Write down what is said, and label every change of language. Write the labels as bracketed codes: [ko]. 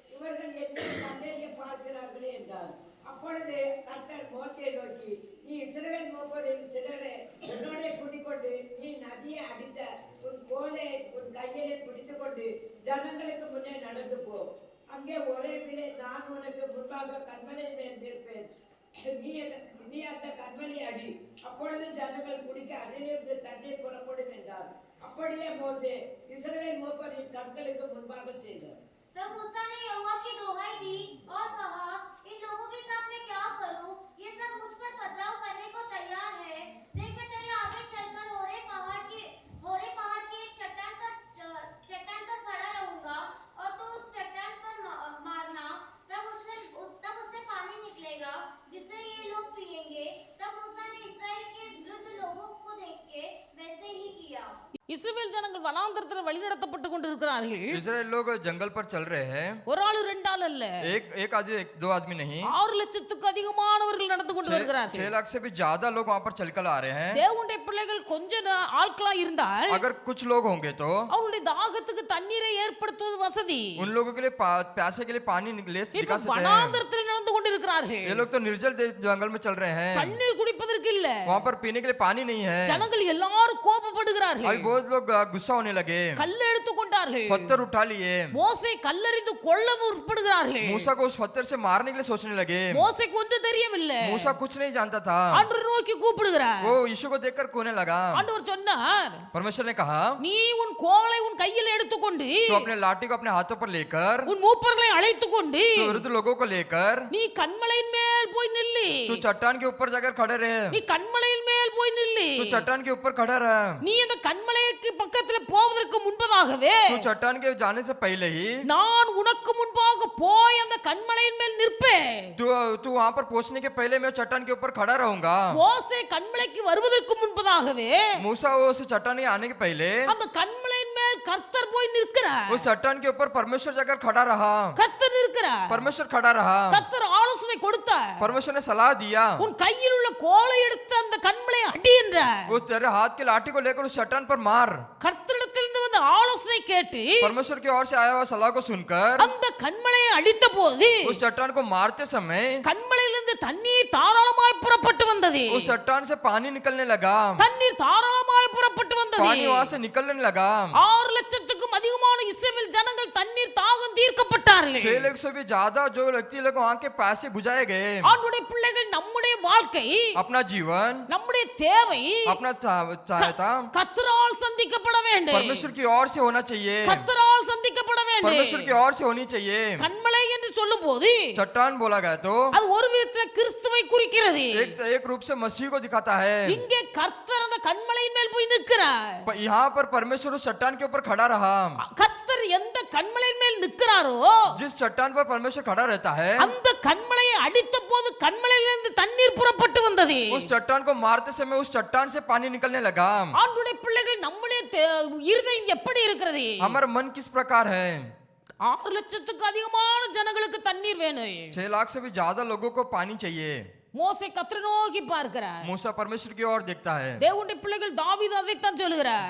[ta] இவர்கள் என்னை கண்டறிய பார்க்கிறார்களே என்றார். அப்பொழுது கர்த்தர் மோசேயை நோக்கி, நீ இஸ்ரவேல் மூப்பரில் சிலரை என்னோட கூட்டிக்கொண்டு நீ நதியை அடித்த உன் கோலை உன் கையிலே பிடித்துக்கொண்டு ஜனங்களுக்கு முன்னே நடந்து போ. அங்கே ஒரேவிலே நான் உனக்கு முன்பாக கண்மலை மேல் நிற்பேன். நீ அந்த கண்மலை அடி. அப்பொழுது ஜனங்கள் குடிக்க அதிலிருந்து தண்ணீர் புறப்படும் என்றார். அப்படியே மோசே இஸ்ரவேல் மூப்பரின் கண்களுக்கு முன்பாக செய்தார். [hi] तब मूसा ने यहोवा की दोहाई दी और कहा, इन लोगों के साथ मैं क्या करूं? ये सब मुझ पर पथराव करने को तैयार है. देख, मैं तेरे आगे चलकर होरे पहाड़ की एक चट्टान पर खड़ा रहूंगा और तू उस चट्टान पर मारना. तब उससे पानी निकलेगा जिससे ये लोग पिएंगे. तब मूसा ने इस्राएल के वृद्ध लोगों को देख के वैसे ही किया. [ta] இஸ்ரவேல் ஜனங்கள் வனாந்தரத்தில் வழிநடத்தப்பட்டு கொண்டிருக்கிறார்கள். [hi] इस्राएल लोग जंगल पर चल रहे हैं. [ta] ஒரு ஆளு ரெண்டு ஆள் அல்ல, [hi] एक आदमी दो आदमी नहीं, [ta] 6 லட்சத்துக்கு அதிகமானவர்கள் நடந்து கொண்டு [hi] 6 [ta] வருகிறார்கள். [hi] लाख से भी ज्यादा लोग वहाँ पर चलकर आ रहे हैं. [ta] தேவனுடைய பிள்ளைகள் கொஞ்ச ஆட்களா இருந்தால் [hi] अगर कुछ लोग होंगे तो [ta] அவருடைய தாகத்துக்கு தண்ணீரை ஏற்படுத்துவது வசதி. [hi] उन लोगों के लिए प्यासे के लिए पानी ले [ta] இப்ப [hi] दिखा सकते हैं. [ta] வனாந்தரத்தில் நடந்து கொண்டிருக்கிறார்கள். [hi] ये लोग तो निर्जल जंगल में चल रहे हैं. [ta] தண்ணீர் குடிப்பதற்கு இல்ல, [hi] वहाँ पर पीने के लिए पानी नहीं है. [ta] ஜனங்கள் எல்லாரும் கோபப்படுகிறார்கள். [hi] अभी बहुत लोग गुस्सा होने लगे. [ta] கல் எடுத்து கொண்டார்கள். [hi] पत्थर उठा लिए. [ta] மோசே கல்லெறிந்து கொல்ல முற்படுகிறார்கள். [hi] मूसा को उस पत्थर से मारने के लिए सोचने लगे. [ta] மோசேக்கு ஒன்று தெரியவில்லை. [hi] मूसा कुछ नहीं जानता था. [ta] ஆண்டவர் நோக்கி கூப்பிடுகிறார். [hi] वो यीशु को देखकर कोने लगा. [ta] ஆண்டவர் சொன்னார், [hi] परमेश्वर ने कहा, [ta] நீ உன் கோலை உன் கையில் எடுத்துக்கொண்டு [hi] तो अपने लाठी को अपने हाथों पर लेकर, [ta] உன் மூப்பர்களை அழைத்துக்கொண்டு [hi] तो वृद्ध लोगों को लेकर [ta] நீ கன்மலையின் மேல் போய் நில்லு. [hi] तू चट्टान के ऊपर जाकर खड़े रहे. [ta] நீ கன்மலையின் மேல் போய் நில்லு. [hi] तू चट्टान के ऊपर खड़ा रहा. [ta] நீ அந்த கன்மலைக்கு பக்கத்துல போவதற்கு முன்பதாகவே [hi] तू चट्टान के जाने से पहले ही [ta] நான் உனக்கு முன்பாக போய் அந்த கன்மலையின் மேல் நிற்பேன். [hi] तू वहाँ पर पहुँचने के पहले मैं चट्टान के ऊपर खड़ा रहूंगा. [ta] மோசே கன்மலைக்கு வருவதற்கு முன்பதாகவே [hi] मूसा उस चट्टान के आने के पहले [ta] அந்த கன்மலையின் மேல் கர்த்தர் போய் நிற்கிறார். [hi] उस चट्टान के ऊपर परमेश्वर जाकर खड़ा रहा. [ta] கர்த்தர் இருக்கிறார். [hi] परमेश्वर खड़ा रहा. [ta] கர்த்தர் ஆலோசனை கொடுத்தார். [hi] परमेश्वर ने सलाह दिया, [ta] உன் கையில் உள்ள கோலை எடுத்து அந்த கன்மலை அடி என்றார். [hi] उस तेरे हाथ के लाठी को लेकर उस चट्टान पर मार. [ta] கர்த்தரிடத்திலிருந்து வந்த ஆலோசனை கேட்டு [hi] परमेश्वर की ओर से आया हुआ सलाह को सुनकर [ta] அந்த கன்மலையை அடித்த போது [hi] उस चट्टान को मारते समय [ta] கன்மலையிலிருந்து தண்ணீர் தாராளமாய் புறப்பட்டு வந்தது. [hi] उस चट्टान से पानी निकलने लगा. [ta] தண்ணீர் தாராளமாய் புறப்பட்டு வந்தது. [hi] पानी वहां से निकलने लगा. [ta] 6 லட்சத்துக்கும் அதிகமான இஸ்ரவேல் ஜனங்கள் தண்ணீர் தாகம் தீர்க்கப்பட்டார்கள். [hi] 6 लाख से भी ज्यादा जो व्यक्ति लोग वहां के पैसे बुझाए गए. [ta] ஆண்டவருடைய பிள்ளைகள் நம்முடைய வாழ்க்கை, [hi] अपना जीवन, [ta] நம்முடைய தேவை [hi] अपना सहायता [ta] கர்த்தரால் சந்திக்கப்பட வேண்டும். [hi] परमेश्वर की ओर से होना चाहिए. [ta] கர்த்தரால் சந்திக்கப்பட வேண்டும். [hi] परमेश्वर की ओर से होनी चाहिए. [ta] கன்மலை என்று சொல்லும்போது [hi] चट्टान बोला गया तो [ta] அது ஒரு விதத்தில் கிறிஸ்துவை குறிக்கிறது. [hi] एक रूप से मसीह को दिखाता है. [ta] இங்கே கர்த்தர் அந்த கன்மலையின் மேல் போய் நிற்கிறார். [hi] यहाँ पर परमेश्वर उस चट्टान के ऊपर खड़ा रहा. [ta] கர்த்தர் எந்த கன்மலையின் மேல் நிற்கிறாரோ [hi] जिस चट्टान पर परमेश्वर खड़ा रहता है, [ta] அந்த கன்மலையை அடித்த போது கன்மலையிலிருந்து தண்ணீர் புறப்பட்டு வந்தது. [hi] उस चट्टान को मारते समय उस चट्टान से पानी निकलने लगा. [ta] ஆண்டவருடைய பிள்ளைகள் நம்முடைய இருதயம் எப்படி இருக்கிறது? [hi] हमारा मन किस प्रकार है? [ta] 6 லட்சத்துக்கு அதிகமான ஜனங்களுக்கு தண்ணீர் வேணும். [hi] 6 लाख से भी ज्यादा लोगों को पानी चाहिए. [ta] மோசே கர்த்தரை நோக்கி பார்க்கிறார். [hi] मूसा परमेश्वर की ओर देखता है, [ta] தேவனுடைய பிள்ளைகள் தாவீது அதைத்தான் சொல்லுகிறார்.